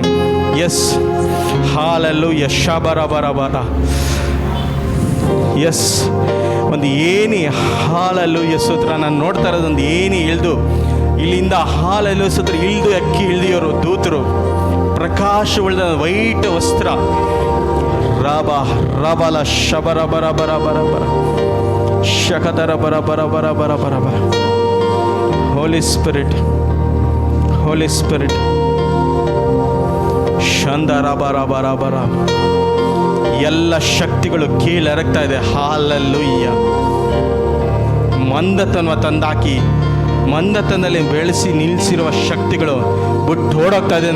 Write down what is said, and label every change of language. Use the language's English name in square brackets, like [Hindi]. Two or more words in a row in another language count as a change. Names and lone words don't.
[Kannada] ಎಸ್, ಹಾಲೆಲೂಯಾ ಶಬರ ಬರ ಬರ. ಎಸ್, ಒಂದು ಏಣಿ ಹಾಲೆಲೂಯಾ ಸ್ತೋತ್ರ. ನಾನು ನೋಡ್ತಾ ಇರೋದೊಂದು ಏಣಿ ಇಳಿದು ಇಲ್ಲಿಂದ ಹಾಲೆಲೂಯಾ ಸ್ತೋತ್ರ ಇಳಿದು ಇಳಿದಿವರು ದೂತರು. ಪ್ರಕಾಶವುಳ್ಳ ವೈಟ್ ವಸ್ತ್ರ. ರಬ ರಬಲ ಶಬರ ಬರ ಬರ ಬರ ಬರ ಶಕದರ ಬರ ಬರ ಬರ ಬರ ಬರ ಬರ. [English] Holy Spirit, Holy Spirit. ಶಂದರ ಬರ ಬರ ಬರ. [Kannada] ಎಲ್ಲ ಶಕ್ತಿಗಳು ಕೀಳೆರಗ್ತಾ ಇದೆ. ಹಾಲೆಲೂಯಾ. ಮಂದತನ ತಂದಾಕಿ ಮಂದತನದಲ್ಲಿ ಬೆಳೆಸಿ ನಿಲ್ಲಿಸಿರುವ ಶಕ್ತಿಗಳು ಬಿಟ್ಟು ಓಡೋಗ್ತಾ ಇದೆ.